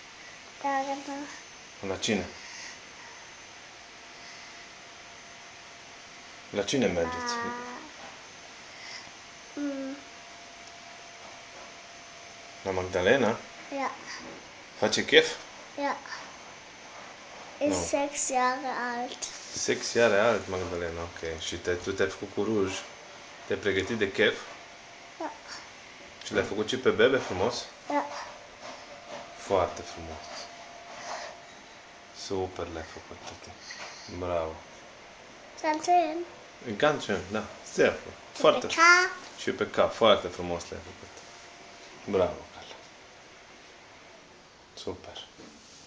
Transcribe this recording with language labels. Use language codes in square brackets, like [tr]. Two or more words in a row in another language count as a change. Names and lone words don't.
[ro] Da. La cine? La cine mergeți? La Magdalena? [de] Ja. [ro] Face chef? [de] Ja. Ist 6 Jahre alt. 6 Jahre alt, [ro] Magdalena, ok. Și tu te-ai făcut cu ruj. Te-ai pregătit de chef? Da. Și l-ai făcut și pe bebe frumos? Da. Foarte frumos. Super le-ai făcut, tati. Bravo. [de] Ganz schön. Ganz schön, [ro] da. Sehr frumos. Foarte. Și pe cap. Foarte frumos le-ai făcut. Bravo, Carla. Super.